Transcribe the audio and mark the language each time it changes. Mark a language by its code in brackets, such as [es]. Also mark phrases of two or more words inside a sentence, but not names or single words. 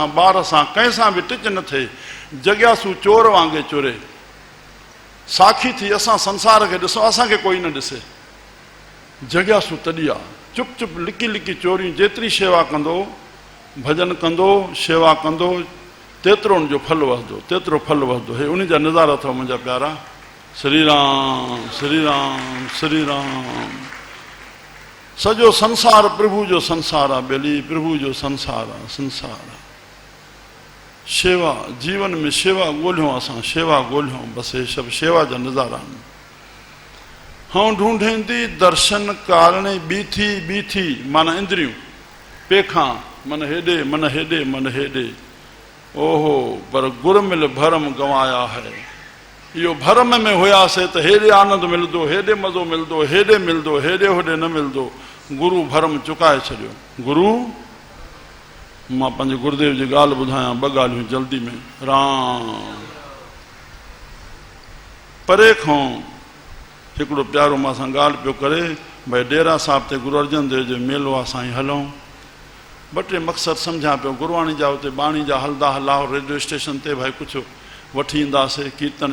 [sd] ॿार सां कंहिं सां बि टिच न थिए जॻियासू चोर वांगुरु चोरे साखी थी असां संसार खे ॾिसो असांखे कोई न ॾिसे जॻियासू तॾहिं आहे चुप चुप लिकी लिकी चोरियूं जेतिरी शेवा कंदो भॼन कंदो शेवा कंदो तेतिरो उनजो फल वधंदो तेतिरो फल वधंदो हे उन जा नज़ारा अथव मुंहिंजा प्यारा श्री राम श्री राम श्री राम सॼो संसार प्रभु जो संसार आहे ॿेली प्रभु जो संसार आहे संसार आहे शेवा जीवन में शेवा ॻोल्हियूं असां शेवा ॻोल्हियूं बसि हे सभु शेवा जा नज़ारा आहिनि हाँ ढूंढेंदी दर्शन कारणे बीठी माना इंद्रियूं पेखां मन हेॾे मन हेॾे मन हेॾे ओहो पर गुरमिल भरम गंवाया है इहो भरम में हुयासीं त हेॾे आनंद मिलंदो हेॾे मज़ो मिलंदो हेॾे मिलंदो हेॾे होॾे न मिलंदो गुरु भरम चुकाए छॾियो गुरु मां पंहिंजे गुरुदेव जी ॻाल्हि ॿुधायां ॿ ॻाल्हियूं जल्दी में राम परे खां हिकिड़ो प्यारो मां सां ॻाल्हि पियो करे भई डेरा साहिब ते गुरु अर्जन देव जो मेलो आहे साईं हलूं ॿ टे मक़सदु सम्झां पियो गुरवाणी जा उते बाणी जा हलंदा लाहौर रेडियो स्टेशन ते भाई कुझु वठी ईंदासीं कीर्तन